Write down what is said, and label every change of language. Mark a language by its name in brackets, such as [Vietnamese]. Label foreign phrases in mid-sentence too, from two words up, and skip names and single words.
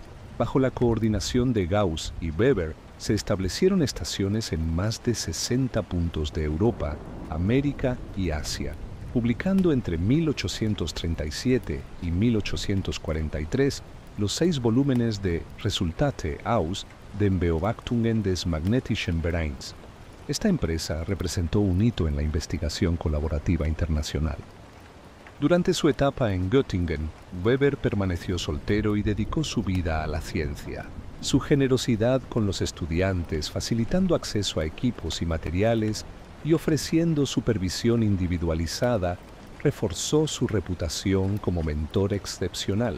[Spanish] Bajo la coordinación de Gauss y Weber, se establecieron estaciones en más de 60 puntos de Europa, América y Asia, publicando entre 1837 y 1843 los 6 volúmenes de Resultate aus den Beobachtungen des magnetischen Vereins. Esta empresa representó un hito en la investigación colaborativa internacional. Durante su etapa en Göttingen, Weber permaneció soltero y dedicó su vida a la ciencia. Su generosidad con los estudiantes, facilitando acceso a equipos y materiales y ofreciendo supervisión individualizada, reforzó su reputación como mentor excepcional.